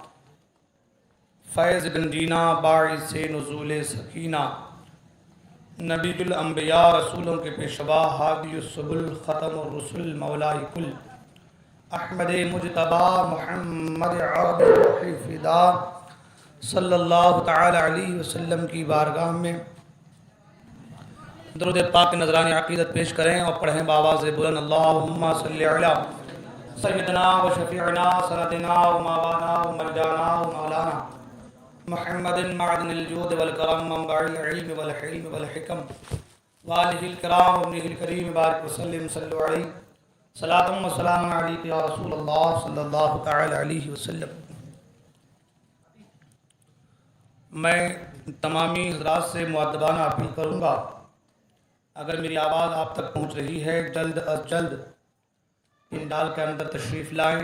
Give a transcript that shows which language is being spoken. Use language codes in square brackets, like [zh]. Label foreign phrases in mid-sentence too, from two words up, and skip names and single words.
[ur] فیض گنجینہ، باعث نزول سکینہ، [ar] نبی الانبیاء، [ur] رسولوں کے پیشوا، [ar] ہادی السبل، [ur] ختم الرسل، مولا کل، احمد مجتبی، محمد عربی فدا [ar] صلی اللہ تعالی علیہ وسلم [ur] کی بارگاہ میں درود پاک نذران عقیدت پیش کریں اور پڑھیں بآواز بلند، [ar] اللہم صلی علی سیدنا و شفیعنا سندنا و مولانا و ملجانا و مولانا محمد معدن الجود والکرم، منبع العلم والحلم والحکم، والہ الکرام وابنہ الکریم، بارک وسلم، صلو علیہ صلاۃ و سلام علیک یا رسول اللہ صلی اللہ تعالی علیہ وسلم۔ [ur] میں تمامی حضرات سے مؤدبانہ اپیل کروں گا، اگر میری آواز آپ تک پہنچ رہی ہے جلد از جلد پنڈال کے اندر تشریف لائیں۔